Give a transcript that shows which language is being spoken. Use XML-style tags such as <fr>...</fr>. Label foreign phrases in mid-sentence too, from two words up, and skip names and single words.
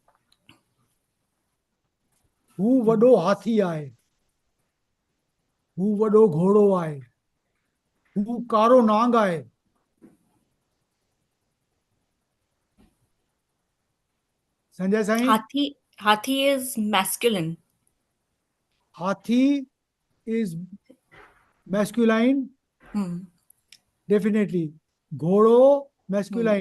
<sd>Who वॾो हाथी आहे. Who वॾो घोड़ो आहे. Who कारो नांग आहे.</sd> <en>Sanjay Sain? Hathi is masculine. Hathi is masculine. Definitely. Ghoro, masculine.</en>